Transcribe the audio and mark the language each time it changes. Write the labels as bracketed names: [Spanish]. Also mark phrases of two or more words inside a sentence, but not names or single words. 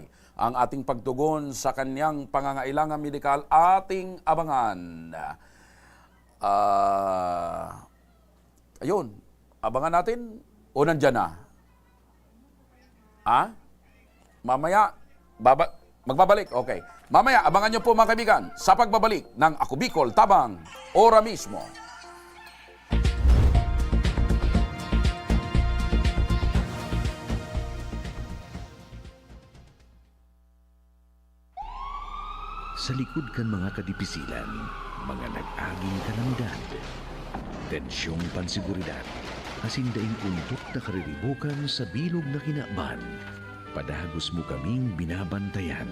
[Filipino] Ang ating pagtugon sa kanyang pangangailangan medikal, ating abangan. Ayun, abangan natin o nandyan na? Mamaya, magbabalik. Okay. Mamaya, abangan nyo po mga kaibigan sa pagbabalik ng Ako Bicol, Tabang, ora mismo. [Bikol] Sa likod kan mga kadipisilan, mga nag-aging kalamidad, tensyong pansiguridad, asindaing untok na kariribukan sa bilog na kinakban, padagos mo kaming binabantayan.